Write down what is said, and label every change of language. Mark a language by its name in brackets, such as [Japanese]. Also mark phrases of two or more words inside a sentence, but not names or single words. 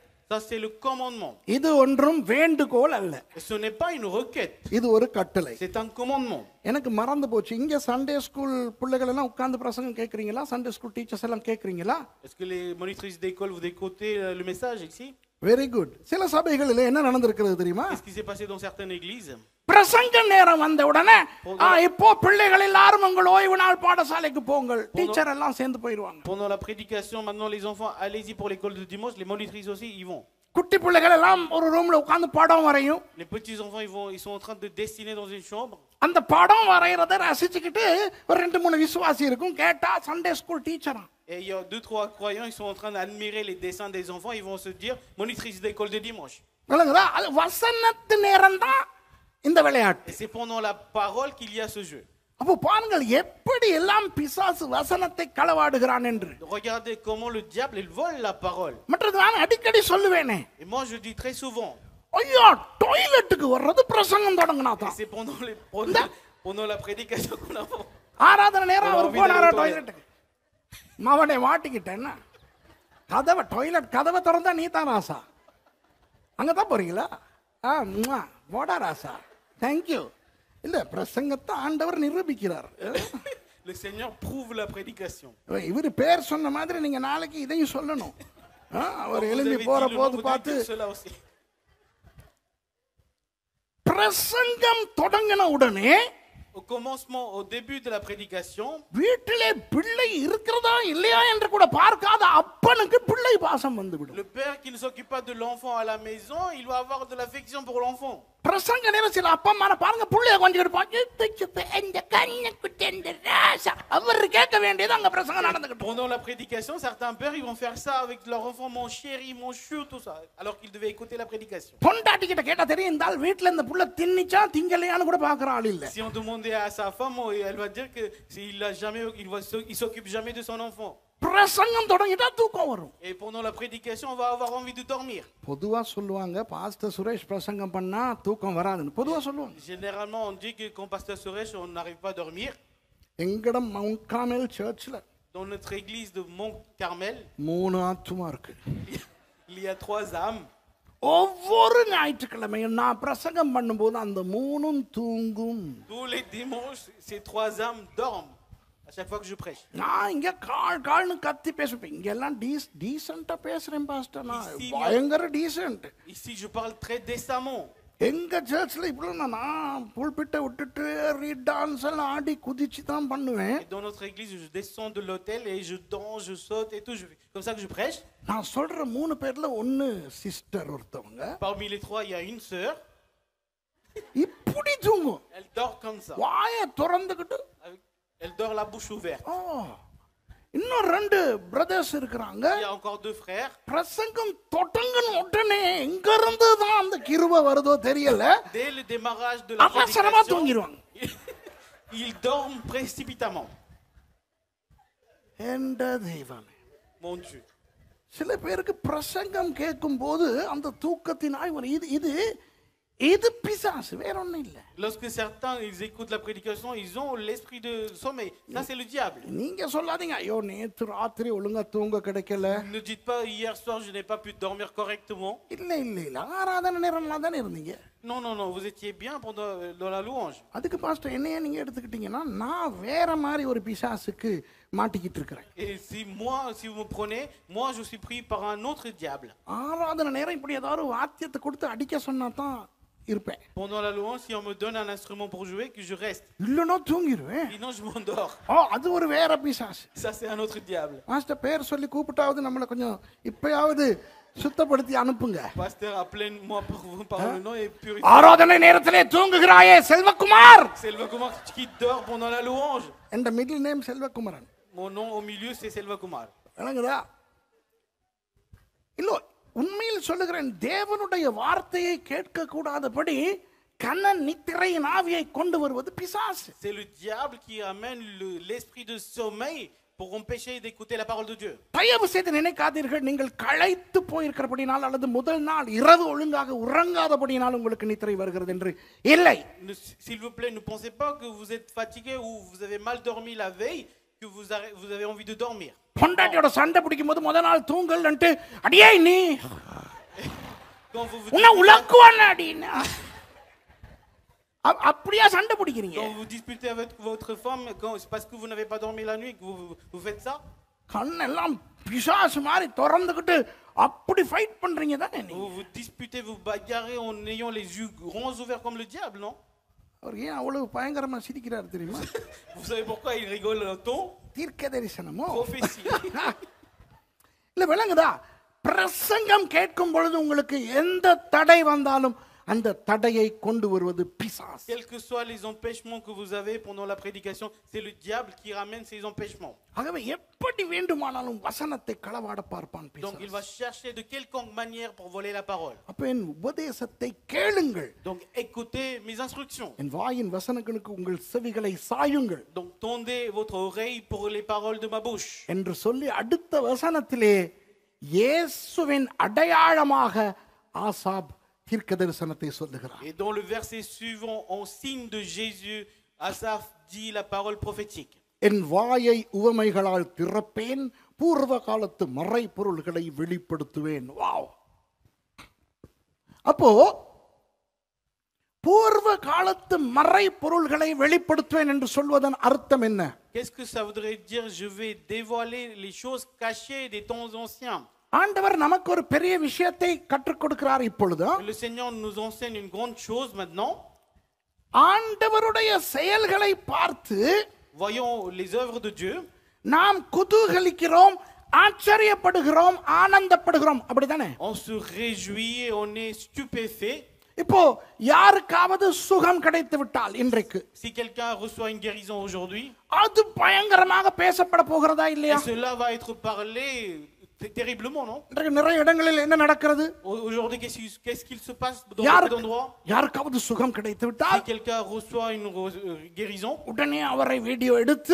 [French] Ça, c'est le commandement. [Tamil] இது ஒன்றும் வேண்டுகோள் அல்ல, [French] Et ce n'est pas une requête, [Tamil] இது ஒரு கட்டளை. [French] c'est un commandement. [Tamil] எனக்கு மறந்து போச்சு, இங்க [English] Sunday school [Tamil] பிள்ளைகள் எல்லாம் உட்கார்ந்து பிரசங்கம் கேட்கறீங்களா? [English] Sunday school teachers [Tamil] எல்லாம் கேட்கறீங்களா? [French] Est-ce que les monitrices d'école, vous écoutez le message ici? [English] very good. [Tamil] சில சபைகளில் என்ன நடந்திருக்கிறது தெரியுமா? [French] Qu'est-ce qui s'est passé dans certaines églises? [Tamil] பிரசங்க நேரம் வந்த உடனே இப்போ பிள்ளைகள் எல்லாரும் உங்கள் ஓய்வு நாள் பாடசாலைக்கு போங்கள், டீச்சர் எல்லாம் சேர்ந்து போயிடுவாங்க. [French] Pendant la prédication, maintenant les enfants, allez-y pour l'école de dimanche, les monitrices aussi, ils vont. [Tamil] குட்டி பிள்ளைகள் எல்லாம் ஒரு ரூம்ல உட்கார்ந்து படம் வரையும். [French] Les petits enfants, ils sont en train de dessiner dans une chambre. [Tamil] அந்த படம் வரையறத ரசிச்சுக்கிட்டு ஒரு 2-3 விசுவாசி இருக்கும், கேட்டா [English] Sunday school [Tamil] டீச்சரா. [French] Et il y a 2-3 croyants, ils sont en train d'admirer les dessins des enfants, ils vont se dire monitrice d'école de dimanche. [Tamil] விளங்குதா? அது வசனத்து நேரம் தான் இந்த விளையாட்டு. [French] Et c'est pendant la parole qu'il y a ce jeu. [Tamil] அப்போ பாருங்கள் எப்படி எல்லாம் பிசாசு வசனத்தை களவாடுகிறான் என்று. [French] Regardez comment le diable, il vole la parole. [Tamil] மற்றது நான் அடிக்கடி சொல்லுவேனே, [French] Et moi je dis très souvent, [Tamil] ஐயா டாய்லெட்டுக்கு வர்றது பிரசங்கம் தொடங்கினா [French] et [Tamil] தான். [French] c'est pendant la prédication qu'on a. [Tamil] ஆராதனை நேரம் அவர் போனாரா டாய்லெட்டுக்கு? மவனை மாட்டிக்கிட்டேன். கதவை டாய்லெட் கதவை திறந்தா நீ தான் ராசா, அங்கதான் போறீங்களா? போடா ராசா, தேங்க்யூ. இல்ல பிரசங்கத்தை ஆண்டவர் நிரூபிக்கிறார். [French] Le Seigneur prouve la prédication. [Tamil] இவர் பேர் சொன்ன மாதிரி நீங்க நாளைக்கு இதையும் சொல்லணும். அவர் எழும்பி போற போது பார்த்து பிரசங்கம் தொடங்கின உடனே [French] Au commencement, au début de la prédication, [Tamil] வீட்டிலே பிள்ளை இருக்கிறதா இல்லையா என்று கூட பார்க்காத அப்பனுக்கு பிள்ளை பாசம் வந்துவிடும். [French] le père qui ne s'occupe pas de l'enfant à la maison, il va avoir de l'affection pour l'enfant. [Tamil] பிரசங்க நேரம் சில அப்பா அம்மா பாருங்க பிள்ளைய கொஞ்சம் எடுப்பாங்க, இந்த கண்ணுக்குட்டி இந்த ராசா அவர் கேட்க வேண்டியது அங்க பிரசங்கம் நடந்துகிட்டு. [French] Pendant la prédication, certains pères ils vont faire ça avec leur enfant, mon chéri, mon chou, tout ça, alors qu'ils devaient écouter la prédication. [Tamil] பொண்டாட்டி கிட்ட கேட்டா தெரியும், இந்த ஆள் வீட்ல இந்த புள்ள தின்னிச்சா திங்கலையான்னு கூட பாக்குற ஆள் இல்ல. [French] Si on demandait à sa femme, elle va dire que il s'occupe jamais de son enfant. [Tamil] பிரசங்கம் தொடங்கிட்டா தூக்கம் வரும். [French] Et pendant la prédication, on va avoir envie de dormir. [Tamil] பொதுவா சொல்லுவாங்க பாஸ்டர் சுரேஷ் பிரசங்கம் பண்ணா தூக்கம் வராதுன்னு பொதுவா சொல்லுவாங்க. [French] Généralement, on dit que quand pasteur Suresh, on n'arrive pas à dormir. [Tamil] எங்கடம் மவுண்ட் கார்மெல் சர்ச்ல [French] Dans notre église de Mont Carmel, [Tamil] 3 ஆத்துமா இருக்கு. [French] il y a 3 âmes. [Tamil] ஒவ்வொரு ஞாயிற்றுக்கிழமையும் நான் பிரசங்கம் பண்ணும்போது அந்த 3ம் தூங்கும். [French] Tous les dimanches, ces 3 âmes dorment à chaque fois que je prêche. [Tamil] நான் இங்க கால்னு கத்தி பேசுவேன், இங்க எல்லாம் டீசென்ட்டா பேசுறேன் பாஸ்டர், நான் பயங்கர டீசென்ட். [French] Ici, je parle très décemment. [Tamil] எங்க சர்ச்ல இப்படி நான் புல்பிட்டை விட்டுட்டு ரீட் டான்ஸ் எல்லாம் ஆடி குதிச்சு தான் பண்ணுவேன். [French] Dans notre église, je descends de l'autel et je danse, je saute et tout. Comme ça que je prêche. [Tamil] நான் சொல்ற 3 பேர்ல ஒன்னு சிஸ்டர் ஒருத்தவங்க. [French] Parmi les 3, il y a une sœur. [Tamil] இப்படி தூங்கும். [French] Elle dort comme ça. [Tamil] வாயை திறந்துக்கிட்டு. [French] Elle dort la bouche ouverte. [Tamil] இன்னும் 2 பிரதர்ஸ் இருக்காங்க. [French] Il y a encore 2 frères. [Tamil] பிரசங்கம் தொடங்கின உடனே எங்க இருந்து தான் அந்த கிருபை வருதோ தெரியல. [French] Dès le démarrage de la [Tamil] அவசரமா தூங்கிடுவாங்க. [French] Ils dorment précipitamment. [Tamil] என்ற தெய்வமே, [French] Mon Dieu. [Tamil] சில பேருக்கு பிரசங்கம் கேட்கும்போது அந்த தூக்கத்தினாய் இது பிசாசு, வேற ஒண்ணும் இல்ல. [French] Lorsque certains ils écoutent la prédication, ils ont l'esprit de sommeil. Ça c'est le diable. [Tamil] நீங்க சொல்லாதீங்க, ஐயோ நேத்து ராத்திரி ஒழுங்கா தூங்க கிடைக்கல. [French] Ne dites pas hier soir je n'ai pas pu dormir correctement. [Tamil] இல்ல ஆராதனை நேரம்ல தானே இருந்தீங்க. [French] Non, vous étiez bien dans la louange. [Tamil] அதுக்கு பாஸ்டர் என்னைய நீங்க எடுத்துக்கிட்டீங்கன்னா நான் வேற மாதிரி ஒரு பிசாசுக்கு மாட்டிக்கிட்டு இருக்கிறேன். [French] Et si vous me prenez, moi je suis pris par un autre diable. [Tamil] ஆராதனை நேரம் இப்படி ஏதாவது வாத்தியத்தை கொடுத்து அடிக்க சொன்னா தான் இருப்பேன். [French] Pendant la louange, si on me donne un instrument pour jouer, que je reste. [Tamil] இல்லனா தூங்கிடுவேன். [French] Sinon je m'endors. [Tamil] அது ஒரு வேற பிசாசு. [French] Ça c'est un autre diable. [Tamil] மாஸ்டர் பேர் சொல்லி கூப்பிட்டாவது நம்மள கொஞ்சம் இப்பயாவது சுத்தப்படுத்தி அனுப்புங்க. [French] Pasteur, appelez-moi par le nom et purifiez. [Tamil] ஆராதனை நேரத்திலே தூங்குகிறாயே செல்வகுமார். [French] Selvakumar qui dort pendant la louange. [Tamil] என்ற [English] middle name [Tamil] செல்வகுமாரன். [French] Mon nom au milieu c'est Selvakumar. [Tamil] விளங்குதா? இல்ல உண்மையில் சொல்லுகிறேன், தேவனுடைய வார்த்தையை கேட்க கூடாதபடி கண்ண நித்திரையின் ஆவியை கொண்டு வருவது பிசாசு. [French] C'est le diable qui amène l'esprit de sommeil pour empêcher d'écouter la parole de Dieu. [Tamil] தயவு செய்து நினைக்காதீர்கள் நீங்கள் களைத்து போயிருக்கிறபடினால் அல்லது முதல் நாள் இரவு ஒழுங்காக உறங்காதபடினால் உங்களுக்கு நித்திரை வருகிறது என்று இல்லை. [French] S'il vous plaît, ne pensez pas que vous êtes fatigué ou vous avez mal dormi la veille que vous avez envie de dormir. [Tamil] பொண்டாட்டியோட சண்டை பிடிக்கும் போது முதல் நாள் தூங்கல்ன்ட்டு அடியே நீ [French] Quand vous vous [Tamil] உன்னை [French] disputez, [Tamil] உலக்குவான் அப்படின்னு அப்படியா சண்டை பிடிக்கிறீங்க? [French] quand vous disputez avec votre femme, c'est parce que vous n'avez pas dormi la nuit que vous faites ça? [Tamil] கண்ணெல்லாம் பிசாசு மாதிரி திறந்துகிட்டு அப்படி ஃபைட் பண்றீங்க தானே நீங்க? [French] Vous vous disputez, vous bagarrez en ayant les yeux grands ouverts comme le diable, non? [Tamil] அவர் ஏன் அவ்வளவு பயங்கரமா சிரிக்கிறார் தெரியுமா? [French] Vous savez pourquoi il rigole un ton? [Tamil] தீர்க்க தரிசனமோ [French] Prophétie. [Tamil] இல்ல விளங்குதா? பிரசங்கம் கேட்கும் பொழுது உங்களுக்கு எந்த தடை வந்தாலும் அந்த தடையை கொண்டு வருவது பிசாசு. [French] Quels que soient les empêchements que vous avez pendant la prédication, c'est le diable qui ramène ces empêchements. [Tamil] ஆகவே எப்படி வேண்டுமானாலும் வசனத்தை களவாட பார்ப்பான் [French] Donc il [Tamil] பிசாசு. [French] va chercher de quelconque manière pour voler la parole. [Tamil] அப்ப என் உபதேசத்தை கேளுங்கள், [French] Donc écoutez mes instructions. [Tamil] என் வாயின் வசனங்களுக்கு உங்கள் செவிகளை சாயுங்கள் [French] Donc tendez votre oreille pour les paroles de ma bouche. [Tamil] என்று சொல்லி அடுத்த வசனத்திலே இயேசுவின் அடையாளமாக ஆசாப் தீர்க்க தரிசனத்தை சொல்லுகிறார். [French] Et dans le verset suivant, en signe de Jésus, Asaph dit la parole prophétique. [Tamil] என் வாயை உவமைகளால் திறப்பேன், பூர்வ காலத்து மறைபொருள்களை வெளிப்படுத்துவேன். வாவ்! அப்போ பூர்வ காலத்து மறைபொருள்களை வெளிப்படுத்துவேன் என்று சொல்வதன் அர்த்தம் என்ன? [French] Qu'est-ce que ça voudrait dire? Je vais dévoiler les choses cachées des temps anciens. [Tamil] ஆண்டவர் நமக்கு ஒரு பெரிய விஷயத்தை கற்றுக் கொடுக்கிறார் இப்பொழுது. [French] Le Seigneur nous enseigne une grande chose maintenant. [Tamil] ஆண்டவருடைய செயல்களை பார்த்து [French] Voyons les œuvres de Dieu. [Tamil] நாம் குதூகலிக்கிறோம், ஆச்சரியப்படுகிறோம், ஆனந்தப்படுகிறோம். அப்படிதானே? [French] On se réjouit et on est stupéfait. [Tamil] இப்போ யாருக்காவது சுகம் கிடைத்து விட்டால் இன்றைக்கு, [French] Si quelqu'un reçoit une guérison aujourd'hui, [Tamil] அது பயங்கரமாக பேசப்பட போகிறதா இல்லையா? [French] et cela va être parlé terriblement, non? [Tamil] இன்றைக்கு நிறைய இடங்களில் என்ன நடக்கிறது? [French] Aujourd'hui, qu'est-ce qu'il se passe dans beaucoup d'endroits? [Tamil] யாருக்காவது சுகம் கிடைத்து [French] Si [Tamil] விட்டால் [French] quelqu'un reçoit une guérison, [Tamil] உடனே அவரை வீடியோ எடுத்து